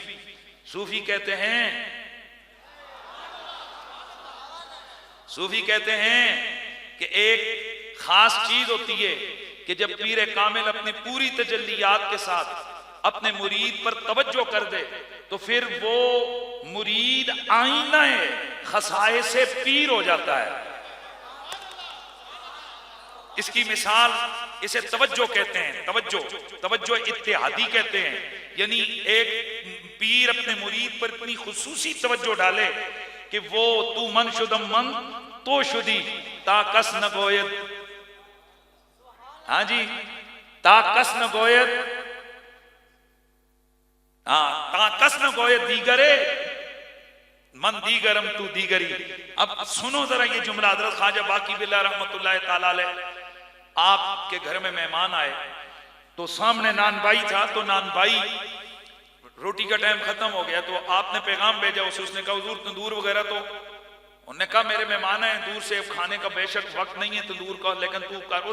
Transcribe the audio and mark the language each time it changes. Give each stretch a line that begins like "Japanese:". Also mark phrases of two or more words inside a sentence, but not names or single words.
Hindi: सूफी कहते हैं कि एक खास चीज होती है कि जब पीर कामिल अपनी पूरी तजल्लियात के साथ अपने मुरीद पर तवज्जो कर दे तो फिर वो मुरीद आईना खसाए से पीर हो जाता है। इसकी मिसाल, इसे तवज्जो कहते हैं, तवज्जो इत्तेहादी कहते हैं। यानी एक पीर अपने मुरीद पर इतनी खुसूसी तवज्जो डाले कि वो
Persian: تو من شدم من تو شدی تا کس نگوید,
Hindi: हाँ जी,
Persian: تا کس نگوید,
Hindi: हाँ
Persian: تا کس نگوید بعد از این من دیگرم تو دیگری.
Hindi: अब सुनो जरा ये जुमला, हजरत ख्वाजा बाकी बिल्लाह
Arabic: رحمة الله تعالى عليه
Hindi: आपके घर में मेहमान आए तो सामने नान भाई था, तो नान भाई रोटी का टाइम खत्म हो गया तो आपने पैगाम भेजा उसे, उसने कहा हुजूर तंदूर वगैरह, तो उन्होंने कहा मेरे मेहमान हैं दूर से, खाने का बेशक वक्त नहीं है तंदूर का, लेकिन तू कर।